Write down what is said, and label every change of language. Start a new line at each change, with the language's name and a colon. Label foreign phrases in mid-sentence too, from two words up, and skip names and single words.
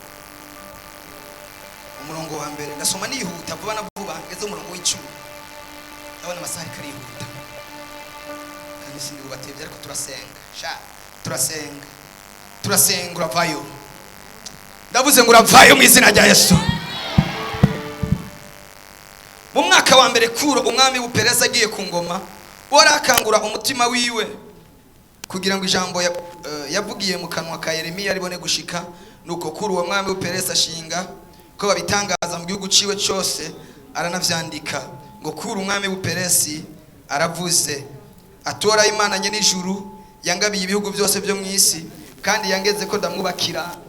Rundi: umurongo wa mbere. Ndasoma nihuta vuba na vuba ngeze umurongo w'icumi. Ndabona amasaha ariko arihuta kandi sindi bubatebye, ariko turasenga uravayo. Ndavuze ngo uravayo mu izina rya Yesu. Mu mwaka wa mbere Kuro umwami w'Ubuperesi agiye ku ngoma, warakangura umutima wiwe kugira ngo ijambo yavugiye mu kanwa ka Yeremiya ribone gushika. Nuko Kuro uwo mwami w'Ubuperesi ashinga ko babitangaza mu gihugu ciwe cyose, aranavyandika ngo Kuro umwami w'Ubuperesi aravuze, atora Imana nye n'ijuru, yangabiye ibihugu byose byo mu isi, kandi yangeze ko ndamwubakira.